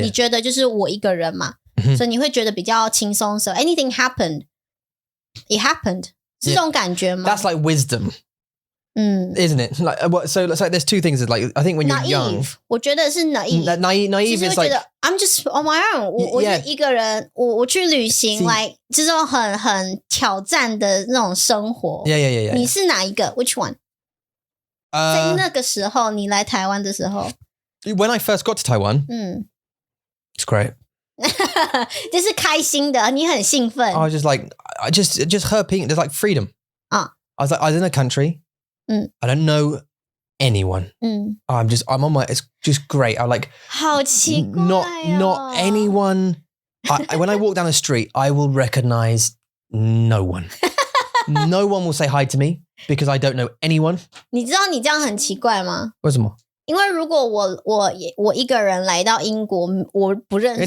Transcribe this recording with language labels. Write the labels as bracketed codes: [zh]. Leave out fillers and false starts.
[zh] 你觉得就是我一个人嘛。所以你会觉得比较轻松。 [en] So anything happened, it happened. [zh] 是这种感觉吗？ [en] That's like wisdom. isn't it? Like, so it's like there's two things. Like I think when you're young, [zh] 我觉得是 [en] naive is like I'm just on my own. [zh] 我是一个人，我去旅行， like 这种很挑战的那种生活。 [en] Yeah. [zh] 你是哪一个 ？ [en] Which one？ [zh] 在那个时候，你来台湾的时候 [en] ，When I first got to Taiwan, it's great. [zh] 就是开心的，你很兴奋。 [en] I was just like, just her being there's like freedom. I was like, I was in a country. I don't know anyone. I'm on my. It's just great. I like. [zh] 好奇怪 [en] not anyone. When I walk down the street, I will recognize no one. No one will say hi to me because I don't know anyone. [zh] 你知道你这样很奇怪吗？为什么？因为如果我一个人来到英国，我不认识，